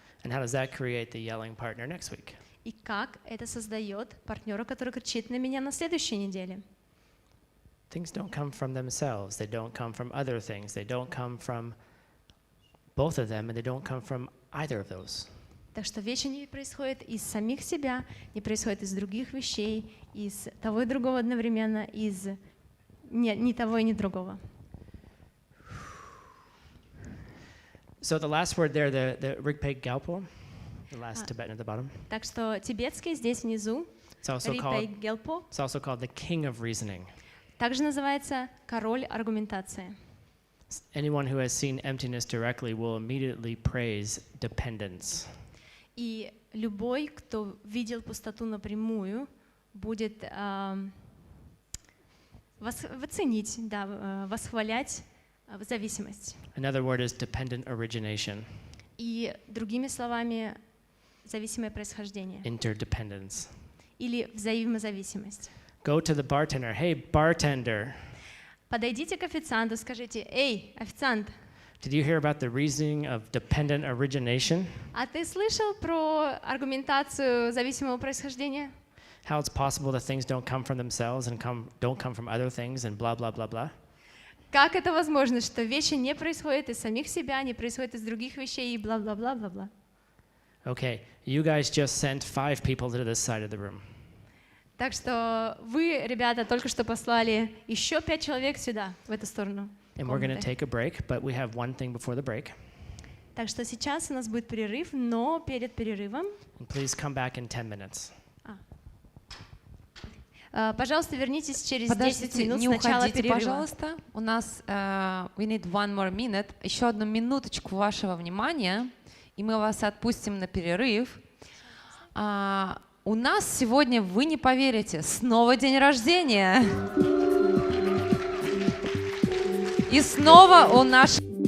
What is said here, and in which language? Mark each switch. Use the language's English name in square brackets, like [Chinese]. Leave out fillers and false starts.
[English] And how does that create the yelling partner next week? [Russian] И как это создает партнера, который кричит на меня на следующей неделе? [English] Things don't come from themselves. They don't come from other things. They don't come from both of them, and they don't come from either of those. [Russian] Так что вещи не происходят из самих себя, не происходят из других вещей, из того и другого одновременно, из ни того и ни другого. [English] So the last word there, the Rigpeg Galpo, the last Tibetan at the bottom. [Russian] Так что тибетский здесь внизу, [English] It's also [Russian] Рипей Гелпо, [English] called the king of reasoning. [Russian] также называется король аргументации. [English] Anyone who has seen emptiness directly will immediately praise dependence. [Russian] И любой, кто видел пустоту напрямую, будет восхвалять зависимость. [English] Another word is dependent origination. [Russian] И другими словами, зависимое происхождение. [English] Interdependence. [Russian] Или взаимозависимость. [English] Go to the bartender. Hey, bartender. [Russian] Подойдите к официанту, скажите: «Эй, официант, [English] Did you hear about the reasoning of dependent origination? [Russian] а ты слышал про аргументацию зависимого происхождения? [English] How it's possible that things don't come from themselves and don't come from other things and blah, blah, blah, blah? [Russian] Как это возможно, что вещи не происходят из самих себя, не происходят из других вещей и бла-бла-бла-бла-бла?» [English] Okay, you guys just sent 5 people to this side of the room. [Russian] Так что вы, ребята, только что послали еще 5 человек сюда, в эту сторону. [English] And we're going to [Russian] комнаты. [English] take a break, but we have one thing before the break. [Russian] Так что сейчас у нас будет перерыв, но перед перерывом, [English] And please come back in 10 minutes. [Russian] пожалуйста, вернитесь через 10 Подождите, минут не с начала уходите, перерыва. пожалуйста. У нас [English] we need one more minute. [Russian] Еще одну минуточку вашего внимания, и мы вас отпустим на перерыв. У нас сегодня, вы не поверите, снова день рождения. И снова у нашей